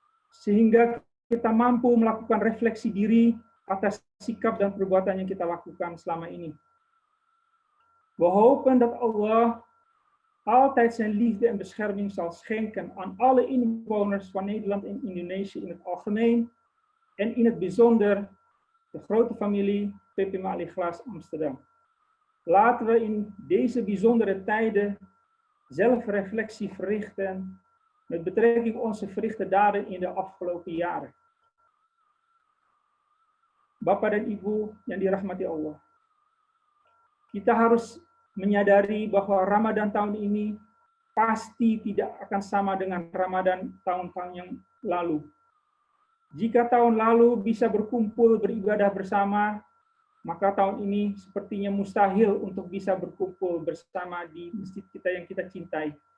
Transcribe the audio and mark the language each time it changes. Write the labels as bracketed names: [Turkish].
[Indonesian] Sehingga kita mampu melakukan refleksi diri atas sikap dan perbuatan yang kita lakukan selama ini. [Dutch] We hopen dat Allah altijd zijn liefde en bescherming zal schenken aan alle inwoners van Nederland en Indonesië in het algemeen en in het bijzonder de grote familie PPM Al-Ikhlas Amsterdam. Laten we in deze bijzondere tijden zelfreflectie verrichten met betrekking op onze verrichte daden in de afgelopen jaren. [Indonesian] Bapak dan Ibu yang dirahmati Allah, kita harus menyadari bahwa Ramadan tahun ini pasti tidak akan sama dengan Ramadan tahun-tahun yang lalu. Jika tahun lalu bisa berkumpul beribadah bersama, maka tahun ini sepertinya mustahil untuk bisa berkumpul bersama di masjid kita yang kita cintai.